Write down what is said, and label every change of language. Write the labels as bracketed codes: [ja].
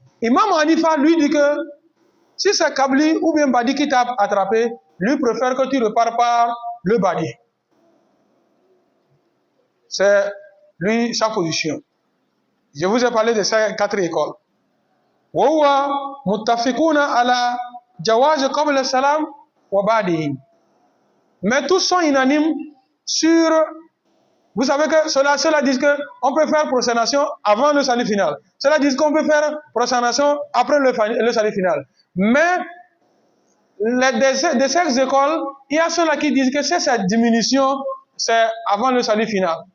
[fr] Imam Hanifa lui dit que si c'est Qabli ou bien Badi qui t'a attrapé, lui préfère que tu repars par le Badi. C'est lui sa position. Je vous ai parlé de ces 4 écoles. [ar] وهو متفقون على جواز قبل السلام وبعده. [fr] Mais tous sont unanimes sur, vous savez que cela dit qu'on peut faire prosternation avant le salut final. Cela dit qu'on peut faire prosternation après le salut final. Mais de ces écoles, il y a ceux-là qui disent que si cette diminution, c'est avant le salut final.